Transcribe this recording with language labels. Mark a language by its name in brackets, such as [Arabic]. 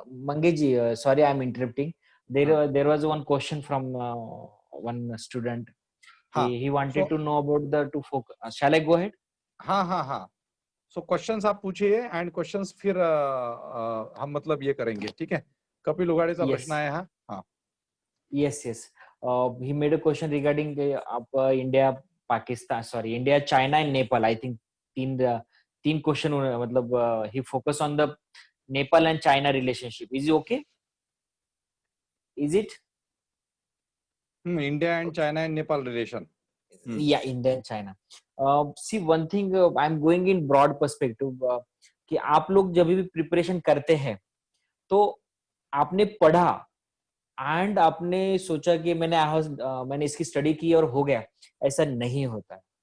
[English] Mangesh ji, sorry I am interrupting. There was one question from one student. He wanted to know about the to focus. Shall I go ahead? [Hindi] हाँ. So questions आप पूछिए, and questions फिर हम मतलब ये करेंगे, ठीक है? कपिल उगाड़े का प्रश्न आया है. हाँ. [English] Yes. He made a question regarding आप India, Pakistan, sorry, India, China and Nepal. I think [Hindi] तीन क्वेश्चन, मतलब [English] he focus on the Nepal and China relationship. Is it okay? Is it? India and China and Nepal relation. Yeah, India and China. See, one thing, I'm going in broad perspective, [Hindi] कि आप लोग जब भी preparation करते हैं तो आपने पढ़ा एंड आपने सोचा कि मैंने इसकी स्टडी की और हो गया, ऐसा नहीं होता है.